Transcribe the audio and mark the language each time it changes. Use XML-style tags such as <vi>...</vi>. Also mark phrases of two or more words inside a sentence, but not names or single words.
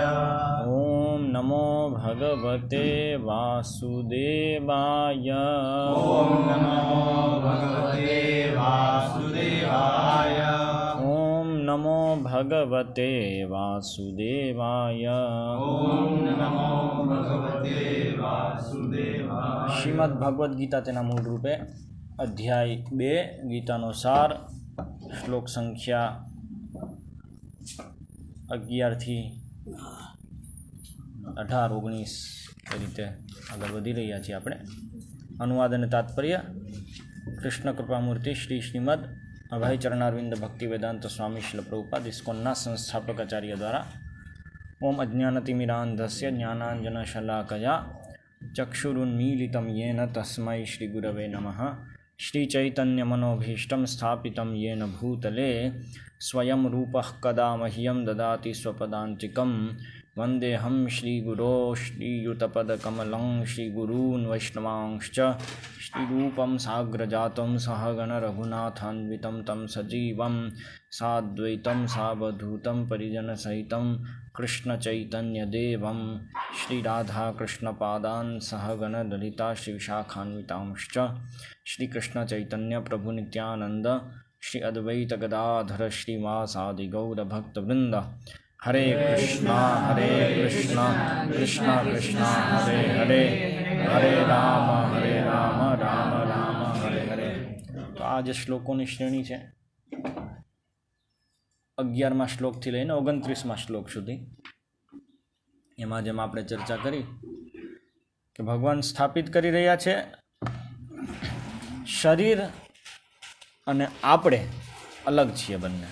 <sa>ओम नमो भगवते वासुदेवाय। ओम नमो भगवते वासुदेवाय। ओम नमो भगवते वासुदेवाय। ओम नमो भगवते वासुदेवाय।</sa> <gu>શ્રીમદ ભગવદ્ ગીતા તેના મૂળ રૂપે અધ્યાય 2 ગીતાનો સાર શ્લોક સંખ્યા 11 થી 18 19 એ રીતે આગળ વધી રહ્યા છીએ આપણે. અનુવાદ અને તાત્પર્ય કૃષ્ણ કૃપામૂર્તિ શ્રી શ્રીમદ અભય ચરણારવિંદ ભક્તિ વેદાંત સ્વામી શિલ પ્રભુપાદ ઇસ્કોનના સંસ્થાપક આચાર્ય દ્વારા</gu> <sa>ઓમ અજ્ઞાનતિમિરાંધસ્ય જ્ઞાનાંજનશલાકયા ચક્ષુરુન્મીલિतं येन तस्मै श्रीगुरवे नमः. श्रीचैतन्यमनोभीष्टं स्थापितं येन भूतले स्वयं रूपः कदा मह्यं ददाति स्वपदान्तिकं. वन्देऽहं श्रीगुरो श्रीयुतपदकमलं श्रीगुरून् वैष्णवांश्च श्रीरूपं साग्रजातं सहगणरघुनाथान्वितं तं सजीवं साद्वैतं सावधूतं परिजनसहितं कृष्णचैतन्यदेवं श्रीराधाकृष्णपादान् सहगणललिता श्रीविशाखान्वितांश्च श्रीकृष्णचैतन्यप्रभुनित्यानन्द श्री अद्वैतगदाधर श्रीवासादिगौरभक्तवृन्द. हरे कृष्णा कृष्ण कृष्ण हरे हरे, हरे राम राम राम हरे हरे.</sa> <gu>તો આ જે શ્લોકોની શ્રેણી છે 11મા શ્લોકથી લઈને 29મા શ્લોક સુધી, એમાં જેમ આપણે ચર્ચા કરી કે ભગવાન સ્થાપિત કરી રહ્યા છે શરીર અને આપણે અલગ છીએ બંને.</gu>